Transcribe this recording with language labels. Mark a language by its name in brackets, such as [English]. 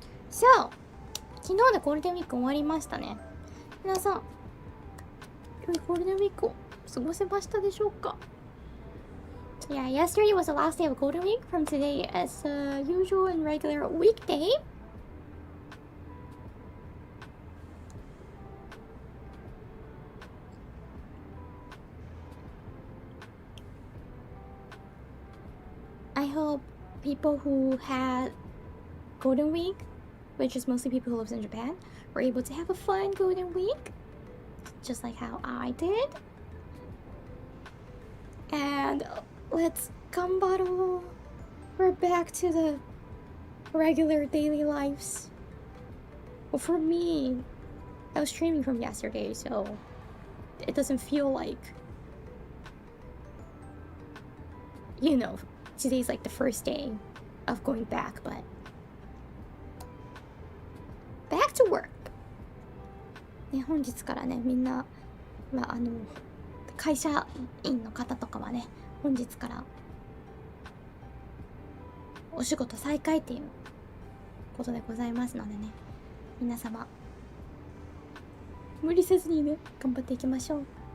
[Japanese] So, 昨日でゴールデンウィーク終わりましたね。皆さん、良いゴールデンウィークを過ごせましたでしょうか？ [English] Yeah, yesterday was the last day of Golden Week. From today as a usual and regular weekday. I hope people who had Golden Week, which is mostly people who live in Japan, were able to have a fun Golden Week, just like how I did. And let's ganbaro. We're back to the regular daily lives. Well, for me, I was streaming from yesterday, so it doesn't feel like, you know, today's like the first day of going back, but back to work. [Japanese] ね、本日からね、みんな、会社員の方とかはね、本日からお仕事再開っていうことでございますのでね、皆様無理せずにね、頑張っていきましょう。